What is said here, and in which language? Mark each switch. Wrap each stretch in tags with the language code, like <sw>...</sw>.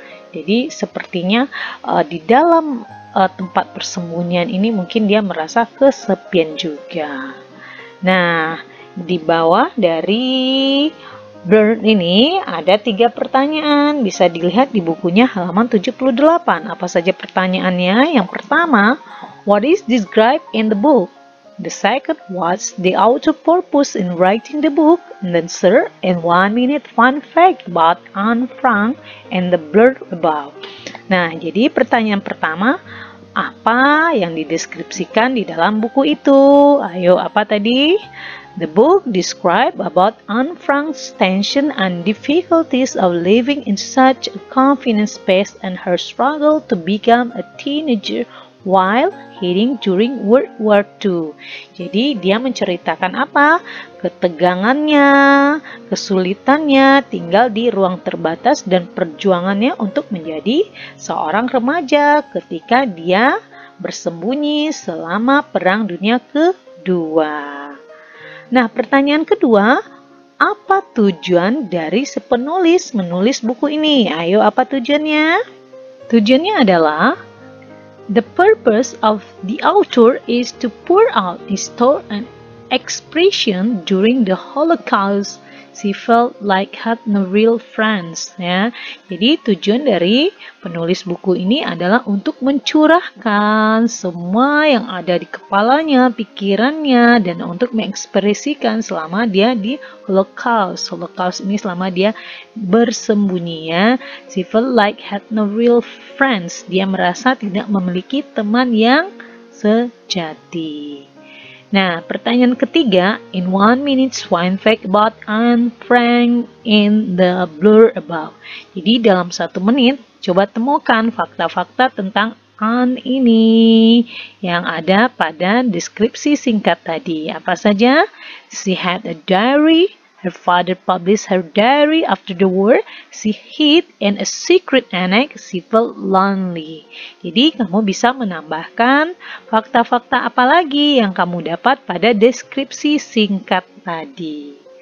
<id>Jadi sepertinya di dalam tempat persembunyian ini mungkin dia merasa kesepian juga. Nah, di bawah dari blurb ini ada 3 pertanyaan. Bisa dilihat di bukunya halaman 78. Apa saja pertanyaannya?</id> <en>Yang pertama, what is described in the book? The second, what's the author purpose in writing the book? And then third, in 1 minute fun fact about Anne Frank and the blurb above.</en> <id>Nah, jadi pertanyaan pertama, apa yang dideskripsikan di dalam buku itu? Ayo, apa tadi?</id> <en>The book describes about Anne Frank's tension and difficulties of living in such a confined space and her struggle to become a teenager while heading during World War II.</en> <id>Jadi dia menceritakan apa? Ketegangannya, kesulitannya tinggal di ruang terbatas dan perjuangannya untuk menjadi seorang remaja ketika dia bersembunyi selama Perang Dunia Kedua. Nah, pertanyaan kedua, apa tujuan dari si penulis menulis buku ini? Ayo, apa tujuannya? Tujuannya adalah</id> <en>the purpose of the author is to pour out his thought and expression during the Holocaust. She felt like had no real friends.</en> <id>Ya, jadi tujuan dari penulis buku ini adalah untuk mencurahkan semua yang ada di kepalanya, pikirannya, dan untuk mengekspresikan selama dia di Holocaust. Holocaust ini selama dia bersembunyi ya.</id> <en>She felt like had no real friends.</en> <id>Dia merasa tidak memiliki teman yang sejati. Nah, pertanyaan ketiga,</id> <en>in 1 minute find fact about Anne Frank in the blur above.</en> <id>Jadi dalam 1 menit, coba temukan fakta-fakta tentang Anne ini yang ada pada deskripsi singkat tadi. Apa saja?</id> <en>She had a diary. Her father published her diary after the war. She hid in a secret annex. She felt lonely.</en> <id>Jadi kamu bisa menambahkan fakta-fakta apa lagi yang kamu dapat pada deskripsi singkat tadi.</id>